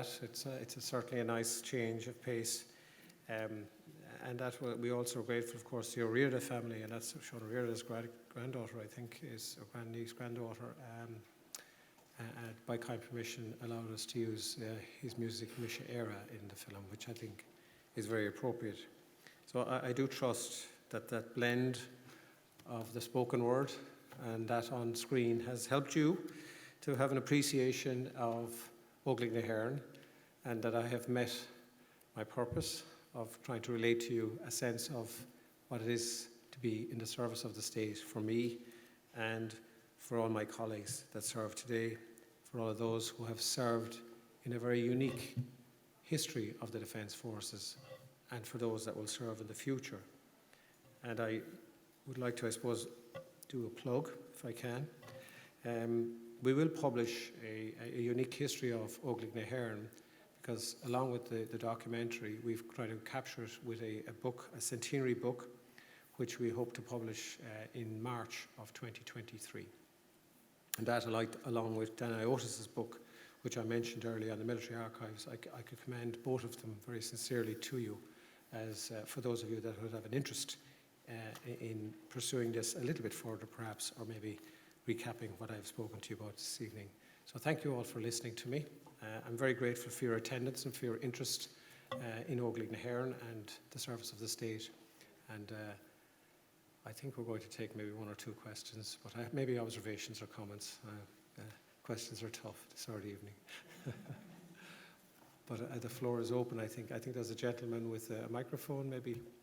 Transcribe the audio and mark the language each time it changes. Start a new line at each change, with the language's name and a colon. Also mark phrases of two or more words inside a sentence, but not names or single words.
English: It's certainly a nice change of pace. And that we also are grateful, of course, to your Riordan family, and that's Sean Riordan's granddaughter, I think, or grandniece, granddaughter, by kind permission, allowed us to use his music from hÉireann in the film, which I think is very appropriate. So I do trust that blend of the spoken word and that on screen has helped you to have an appreciation of Óglaigh na hÉireann, and that I have met my purpose of trying to relate to you a sense of what it is to be in the service of the state for me and for all my colleagues that serve today, for all of those who have served in a very unique history of the Defence Forces, and for those that will serve in the future. And I would like to, I suppose, do a plug, if I can. We will publish a unique history of Óglaigh na hÉireann, because along with the documentary, we've tried to capture it with a book, a centenary book, which we hope to publish in March of 2023. And that, along with Dan Iotis's book, which I mentioned earlier on the military archives, I could commend both of them very sincerely to you, as for those of you that would have an interest in pursuing this a little bit further, perhaps, or maybe recapping what I've spoken to you about this evening. So thank you all for listening to me. I'm very grateful for your attendance and for your interest in Óglaigh na hÉireann and the service of the state. And I think we're going to take maybe one or two questions, but maybe observations or comments. Questions are tough this Saturday evening. But the floor is open, I think. I think there's a gentleman with a microphone, maybe.